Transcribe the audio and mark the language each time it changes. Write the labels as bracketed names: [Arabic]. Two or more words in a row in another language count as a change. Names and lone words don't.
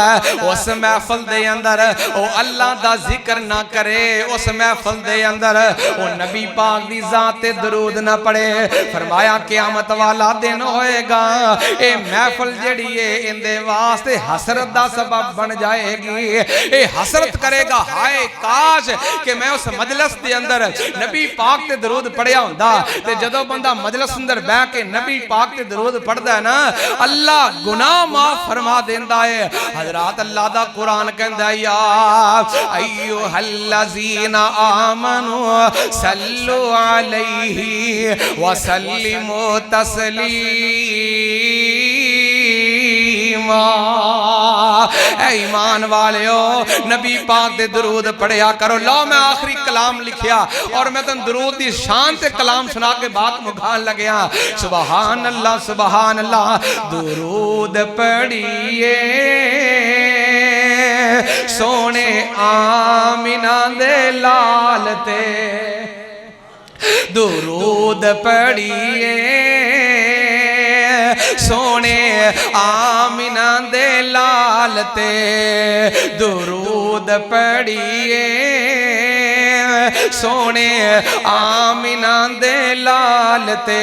[Punjabi] ہے اس محفل دے اندر او اللہ دا ذکر نہ کرے اس محفل دے اندر او نبی پاک دی ذات درود نہ پڑھے فرمایا قیامت والا دن ہوئے گا اے محفل جڑی ہے ان دے واسطے حسرت دا سبب بن جائے گی اے حسرت کرے گا ہائے کاش کہ میں اس مجلس دے اندر نبی پاک تے درود پڑھیا ہوندا تے جدوں بندہ مجلس اندر بیٹھ کے نبی پاک تے درود پڑھدا ہے نا اللہ گناہ معاف فرما دیندا ہے حضرات اللہ دا قرآن کہندا ہے [Arabic] یا ایھا الذین آمنوا صلو علیہ وسلموا تسلیما [Punjabi] اے ایمان والیو نبی پاک دے درود پڑھیا کرو. لو میں آخری کلام لکھیا اور میں تن درود دی شان تے کلام سنا کے بات مکھان لگیا. [Arabic] سبحان اللہ سبحان اللہ. [Punjabi] درود پڑھیے سونے آمینہ دے لال تے, درود پڑھیے سونے آمینہ دے لال تے, درود پڑھیے سونے آمینہ دے لال تے.